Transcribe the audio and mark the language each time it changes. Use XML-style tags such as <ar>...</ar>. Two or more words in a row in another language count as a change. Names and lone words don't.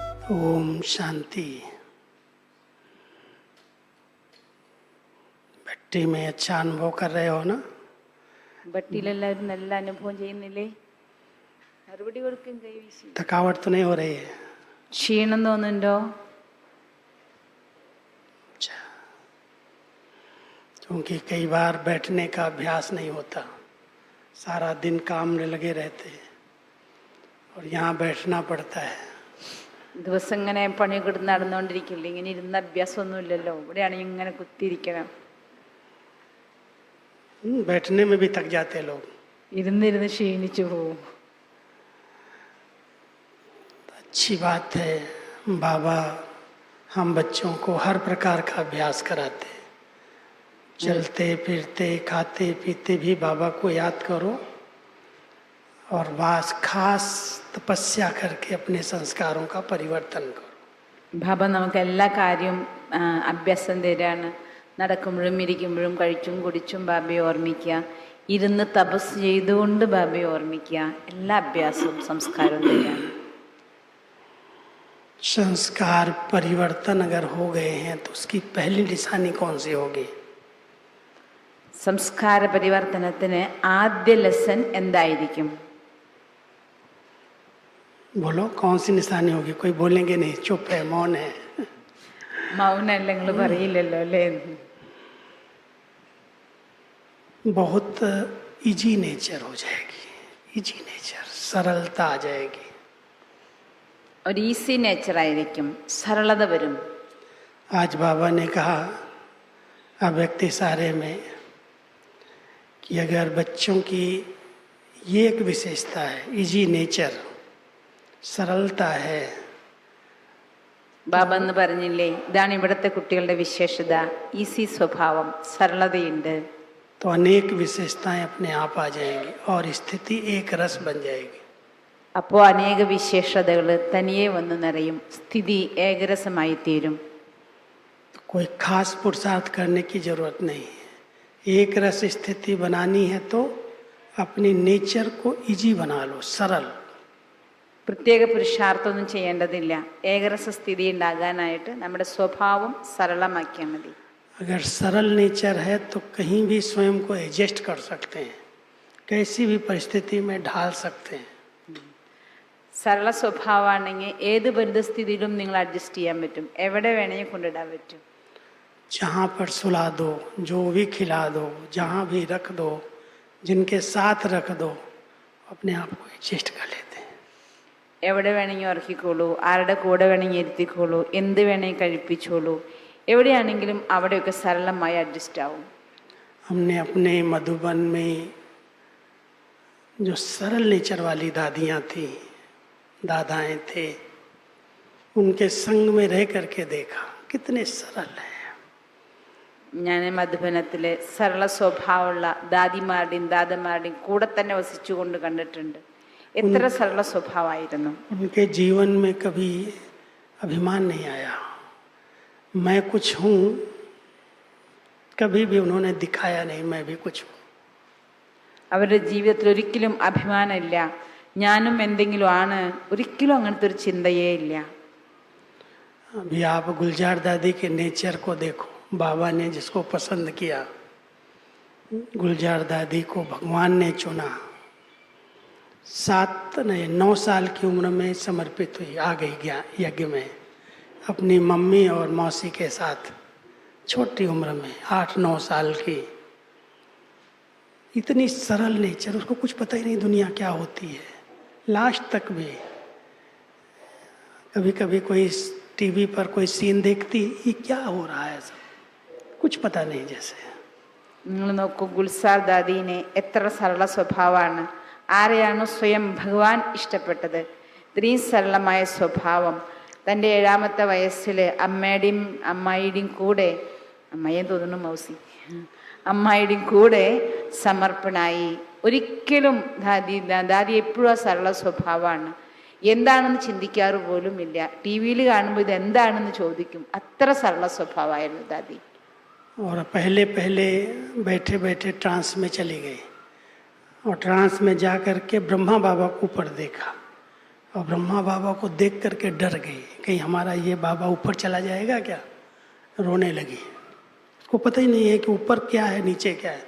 <hi>ओम शांति। भट्टी में अच्छा अनुभव कर रहे हो ना?</hi> <ml>ഭട്ടിയിലെല്ലാവരും നല്ല അനുഭവം ചെയ്യുന്നില്ലേ? മറുപടി കൊടുക്കും കൈവീശി.</ml> <hi>थकावट तो नहीं हो रही है?</hi> <ml>ക്ഷീണം തോന്നുന്നുണ്ടോ?</ml> <hi>अच्छा, क्योंकि कई बार बैठने का अभ्यास नहीं होता, सारा दिन काम में लगे रहते हैं और यहाँ बैठना पड़ता है।</hi> <ml>ദിവസം ഇങ്ങനെ പണിയൊക്കെ എടുത്ത് നടന്നുകൊണ്ടിരിക്കില്ല, ഇങ്ങനെ ഇരുന്ന അഭ്യാസമൊന്നുമില്ലല്ലോ. ഇവിടെയാണെങ്കിൽ ഇങ്ങനെ കുത്തിയിരിക്കണം.</ml> <hi>बैठने में भी थक जाते लोग।</hi> <ml>ഇരുന്നിരുന്ന് ക്ഷീണിച്ചു പോവും.</ml> <hi>अच्छी बात है, बाबा हम बच्चों को हर प्रकार का अभ्यास कराते, चलते फिरते खाते पीते भी बाबा को याद करो और वास खास तपस्या करके अपने संस्कारों का परिवर्तन करो।</hi> <ml>ബാബ നമുക്ക് എല്ലാ കാര്യവും അഭ്യാസം തരാണ്. നടക്കുമ്പോഴും ഇരിക്കുമ്പോഴും കഴിച്ചും കുടിച്ചും ബാബയെ ഓർമ്മിക്കുക, ഇരുന്ന് തപസ് ചെയ്തുകൊണ്ട് ബാബയെ ഓർമ്മിക്കുക. എല്ലാ അഭ്യാസവും സംസ്കാരവും തരാണ്.</ml> <hi>संस्कार परिवर्तन अगर हो गए हैं तो उसकी पहली निशानी कौन सी होगी?</hi> <ml>സംസ്കാര പരിവർത്തനത്തിന് ആദ്യ ലെസൺ എന്തായിരിക്കും?</ml> <hi>बोलो, कौन सी निशानी होगी? कोई बोलेंगे नहीं, चुप है, मौन है।</hi> <ml>മൗനല്ല, നിങ്ങൾ പറയില്ലല്ലോ അല്ലേ?</ml> <hi>बहुत</hi> <en>easy nature</en> <hi>हो जाएगी,</hi> <en>easy nature,</en> <hi>सरलता आ जाएगी।</hi> <ml>ഒരു ഈസി നേച്ചറായിരിക്കും, സരളത വരും.</ml> <hi>आज बाबा ने कहा अव्यक्त सारे में कि अगर बच्चों की ये एक विशेषता है,</hi> <en>easy nature,</en> <hi>सरलता है,</hi> <ml>ബാബ എന്ന് പറഞ്ഞില്ലേ, ഇതാണ് ഇവിടുത്തെ കുട്ടികളുടെ വിശേഷത, ഈസി സ്വഭാവം, സരളതയുണ്ട്.</ml> <hi>तो अनेक विशेषताएं अपने आप आ जाएंगी और स्थिति एक रस बन जाएगी।</hi> <ml>അപ്പോൾ അനേക വിശേഷതകൾ തനിയെ വന്നു നിറയും, സ്ഥിതി ഏകരസമായി തീരും.</ml> <hi>कोई खास पुरुषार्थ करने की जरूरत नहीं है। एक रस स्थिति बनानी है तो अपनी नेचर को इजी बना लो, सरल।</hi> <ml>പ്രത്യേക പുരുഷാർത്ഥമൊന്നും ചെയ്യേണ്ടതില്ല. ഏകരസ സ്ഥിതി ഉണ്ടാകാനായിട്ട് നമ്മുടെ സ്വഭാവം സരളമാക്കിയാൽ മതി.</ml> <hi>अगर सरल नेचर है तो कहीं भी स्वयं को एडजस्ट कर सकते हैं, कैसी भी परिस्थिति में ढाल सकते हैं।</hi> <ml>സരള സ്വഭാവമാണെങ്കിൽ ഏത് പരിതസ്ഥിതിയിലും നിങ്ങൾ അഡ്ജസ്റ്റ് ചെയ്യാൻ പറ്റും, എവിടെ വേണമെങ്കിൽ കൊണ്ടിടാൻ പറ്റും.</ml> <hi>जहाँ पर सुला दो, जो भी खिला दो, जहाँ भी रख दो, जिनके साथ रख दो, अपने आप को एडजस्ट कर लेते हैं।</hi> <ml>എവിടെ വേണമെങ്കിൽ ഉറക്കിക്കോളൂ, ആരുടെ കൂടെ വേണമെങ്കിൽ ഇരുത്തിക്കോളൂ, എന്ത് വേണമെങ്കിൽ കഴിപ്പിച്ചോളൂ, എവിടെയാണെങ്കിലും അവിടെയൊക്കെ സരളമായി അഡ്ജസ്റ്റ് ആവും.</ml> <hi>हमने अपने मधुबन में जो सरल नेचर वाली दादियाँ थी, दादाएं थे, उनके संग में रह करके देखा कितने सरल है।</hi> <ml>ഞാൻ മധുബനത്തിലെ സരള സ്വഭാവമുള്ള ദാദിമാരുടെയും ദാദമാരുടെയും കൂടെ തന്നെ വസിച്ചുകൊണ്ട് കണ്ടിട്ടുണ്ട്. എത്ര സരള സ്വഭാവമായിരുന്നു.</ml> <hi>उनके जीवन में कभी अभिमान नहीं आया, मैं कुछ हूँ, कभी भी उन्होंने दिखाया नहीं मैं भी कुछ हूँ।</hi> <ml>അവരുടെ ജീവിതത്തിൽ ഒരിക്കലും അഭിമാനമില്ല, ഞാനും എന്തെങ്കിലും ആണ്, ഒരിക്കലും അങ്ങനത്തെ ഒരു ചിന്തയേ ഇല്ല.</ml> <hi>अभी आप गुलजार दादी के नेचर को देखो, बाबा ने जिसको पसंद किया, गुलजार दादी को भगवान ने चुना, 9 साल की उम्र में समर्पित हुई, आ गई यज्ञ में अपनी मम्मी और मौसी के साथ। छोटी उम्र में 8-9 साल की, इतनी सरल नेचर, उसको कुछ पता ही नहीं दुनिया क्या होती है। लास्ट तक भी कभी कभी कोई टीवी पर कोई सीन देखती, ये क्या हो रहा है, सब कुछ पता नहीं जैसे।</hi> <ml>നിങ്ങൾ നോക്കൂ, ഗുൽസാർ ദാദീനെ എത്ര സരള സ്വഭാവമാണ്. ആരെയാണ് സ്വയം ഭഗവാൻ ഇഷ്ടപ്പെട്ടത്? ഇത്രയും സരളമായ സ്വഭാവം. തൻ്റെ 7ാമത്തെ വയസ്സിൽ അമ്മയുടെയും അമ്മായിയുടെയും കൂടെ, അമ്മയെ തോന്നുന്നു മൗസി, അമ്മായിയുടെയും കൂടെ സമർപ്പണായി. ഒരിക്കലും ദാദി എപ്പോഴും ആ സരള സ്വഭാവമാണ്. എന്താണെന്ന് ചിന്തിക്കാറ് പോലും ഇല്ല. ടി വിയിൽ കാണുമ്പോൾ ഇത് എന്താണെന്ന് ചോദിക്കും, അത്ര സരള സ്വഭാവമായിരുന്നു ദാദി.</ml> <hi>और पहले पहले बैठे बैठे ट्रांस में चली गई और ट्रांस में जा कर के ब्रह्मा बाबा को ऊपर देखा और ब्रह्मा बाबा को देख करके डर गई, कहीं हमारा ये बाबा ऊपर चला जाएगा क्या। रोने लगी, उसको पता ही नहीं है कि ऊपर क्या है नीचे क्या है।</hi>